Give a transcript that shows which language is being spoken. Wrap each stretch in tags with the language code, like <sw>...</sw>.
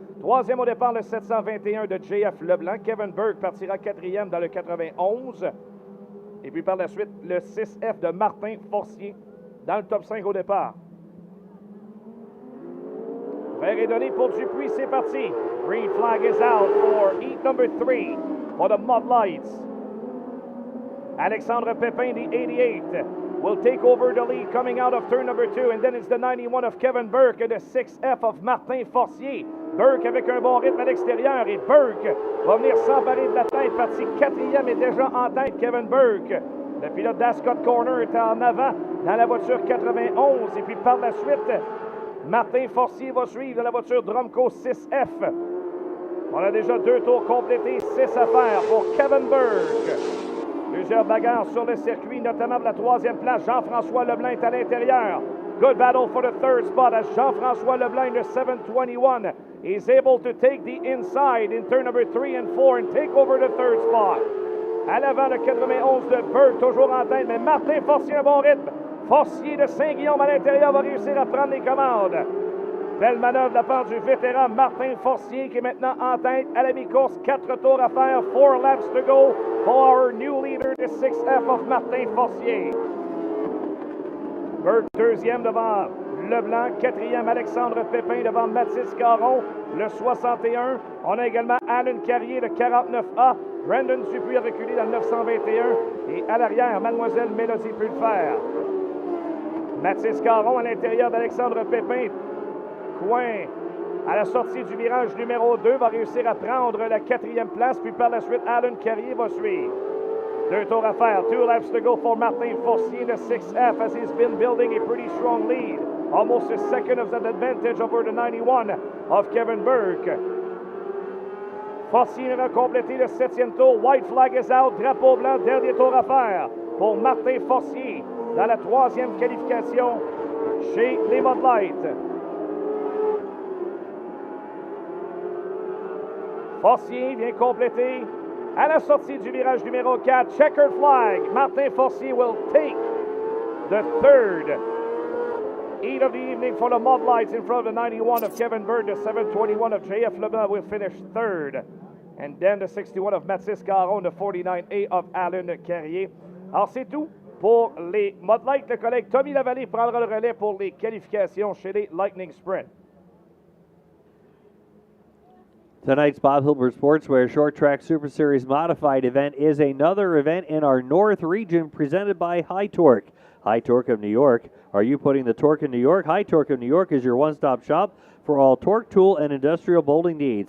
<fr>3e au départ, le 721 de JF Leblanc. Kevin Burke partira 4e dans le 91. Et puis par la suite, le 6F de Martin Forcier dans le top 5 au départ. Vert est donné pour Dupuis, c'est parti.</fr> <en>Green flag is out for heat number 3 for the Mud Lights. Alexandre Pépin, the 88, will take over the lead coming out of turn number 2. And then it's the 91 of Kevin Burke and the 6F of Martin Forcier.</en> <fr>Burke avec un bon rythme à l'extérieur. Et Burke va venir s'emparer de la tête. Parti 4e et déjà en tête, Kevin Burke. Le pilote d'Ascot Corner est en avant dans la voiture 91. Et puis par la suite, Martin Forcier va suivre dans la voiture Drumco 6F. On a déjà 2 tours complétés, 6 à faire pour Kevin Burke. Plusieurs bagarres sur le circuit, notamment pour la 3e place. Jean-François Leblanc est à l'intérieur.</fr> <en>Good battle for the 3rd spot as Jean-François Leblanc, the 721, is able to take the inside in turn number 3 and 4 and take over the 3rd spot.</en> <fr>À l'avant, le 91 de Burke, toujours en tête, mais Martin Forcier, un bon rythme. Forcier de Saint-Guillaume à l'intérieur va réussir à prendre les commandes. Belle manœuvre de la part du vétéran Martin Forcier qui est maintenant en tête à la mi-course. 4 tours à faire,</fr> <en>4 laps to go for our new leader, the 6F of Martin Forcier.</en> <fr>Burke 2e devant Leblanc, 4e Alexandre Pépin devant Mathis Caron, le 61. On a également Alan Carrier, le 49A. Brandon Dupuis a reculé dans le 921. Et à l'arrière, Mademoiselle Mélodie peut le faire. Mathis Caron à l'intérieur d'Alexandre Pépin. Coin à la sortie du virage numéro 2 va réussir à prendre la 4e place, puis par la suite Alan Carrier va suivre.</fr> <en>2 tours à faire, 2 laps to go for Martin Forcier, the 6F, as he's been building a pretty strong lead. Almost a second of an advantage over the 91 of Kevin Burke.</en> <fr>Forcier va compléter le 7e tour,</fr> <en>white flag is out,</en> <fr>drapeau blanc, dernier tour à faire pour Martin Forcier dans la 3e qualification chez les Mud Light. Forcier vient compléter à la sortie du virage numéro 4.</fr> <en>Checkered flag. Martin Forcier will take the 3rd heat of the evening for the Mud Lights in front of the 91 of Kevin Bird. The 721 of JF Leblanc will finish 3rd. And then the 61 of Mathis Caron, the 49A of Alan Carrier.</en> <fr>Alors c'est tout pour les Mud Lights. Le collègue Tommy Lavallée prendra le relais pour les qualifications chez les Lightning Sprint.</fr> <en>Tonight's Bob Hilbert Sportswear Short Track Super Series Modified event is another event in our North region presented by High Torque. High Torque of New York. Are you putting the torque in New York? High Torque of New York is your one-stop shop for all torque tool and industrial bolting needs.</en>